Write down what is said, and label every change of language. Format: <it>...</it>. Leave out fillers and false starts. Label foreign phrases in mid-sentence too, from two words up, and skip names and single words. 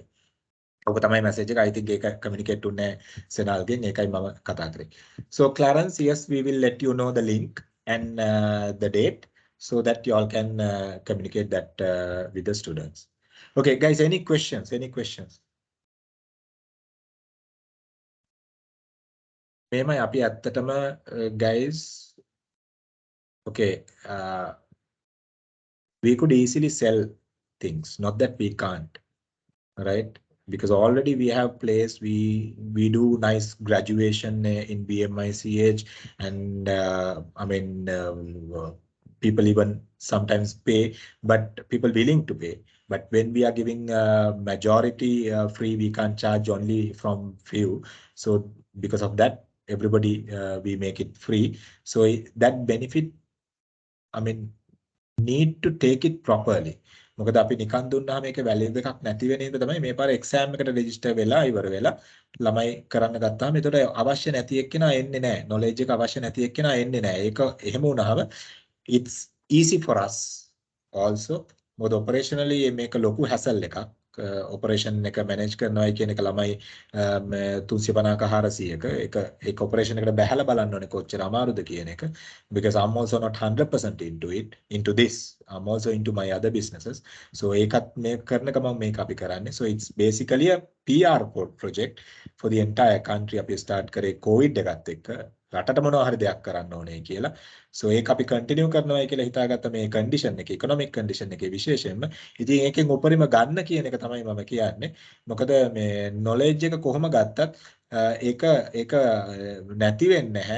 <si>ඔක තමයි message එක.</si> <en>I think</en> <si>ඒක communicate උන්නේ සෙනාල්ගෙන්. ඒකයි මම කතා කරේ.</si> <en>So Clarence, yes, we will let you know the link and the date so that you all can communicate that with the students. Okay, guys, any questions? Any questions?</en> <si>මේමයි අපි ඇත්තටම</si> <en>guys, okay, we could easily sell things, not that we can't, right? Because already we have place, we do nice graduation in BMICH, and I mean people even sometimes pay, but people willing to pay. But when we are giving majority free, we can't charge only from few. So because of that, everybody we make it free. So that benefit, I mean, need to take it properly.</en> <si>මොකද අපි නිකන් දුන්නාම මේක වැලියු එකක් නැති වෙන හින්දා තමයි මේ පාර එක්සෑම් එකට රෙජිස්ටර් වෙලා ඉවර වෙලා ළමයි කරන්න ගත්තාම ඒතකොට අවශ්‍ය නැති එක්කෙනා එන්නේ නැහැ. knowledge එක අවශ්‍ය නැති එක්කෙනා එන්නේ නැහැ. ඒක එහෙම වුණාම</si> <en>it's easy for us also</en> <si>මොකද operationally මේක ලොකු hassle එකක්. operation එක manage කරනවා කියන එක ළමයි 350ක 400ක එක operation එකට බහැලා බලන්න ඕනේ කොච්චර අමාරුද කියන එක.</si> <en>Because I'm also not 100% into this. I'm also into my other businesses.</en> <si>So ඒකත් මේ කරන ගමන් මේක අපි කරන්නේ.</si> <en>So it's basically a PR project for the entire country.</en> <si>අපි start කරේ COVID එකත් එක්ක රටට මොනවා හරි දෙයක් කරන්න ඕනේ කියලා. So ඒක අපි continue කරනවා කියලා හිතාගත්ත මේ condition එකේ</si> <en>economic condition</en> <si>එකේ විශේෂයෙන්ම ඉතින් ඒකෙන් උපරිම ගන්න කියන එක තමයි මම කියන්නේ. මොකද මේ knowledge එක කොහොම ගත්තත් ඒක නැති වෙන්නේ නැහැ.</si>